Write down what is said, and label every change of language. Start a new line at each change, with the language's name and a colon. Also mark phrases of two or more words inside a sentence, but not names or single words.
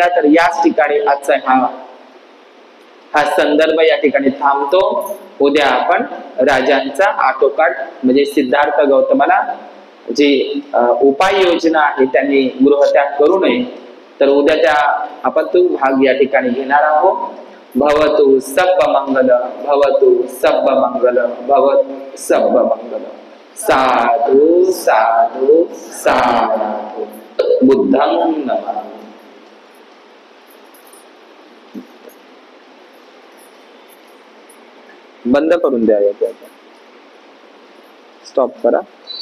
Marathi: तर याच ठिकाणी आजचा हा संदर्भ या ठिकाणी थांबतो. उद्या आपण राजांचा आटोकाट म्हणजे सिद्धार्थ गौतमाला जी उपाययोजना आहे त्यांनी गृहत्याग करू नये, तर उद्याच्या आपण तो भाग या ठिकाणी घेणार आहोत.
Pali: भवतु सब्ब मंगल, भवतु सब्ब मंगल, भवतु सब्ब मंगल. साधु साधु साधु.
Sanskrit: बुद्धं नमः.
Marathi: बंद करून द्या, स्टॉप करा.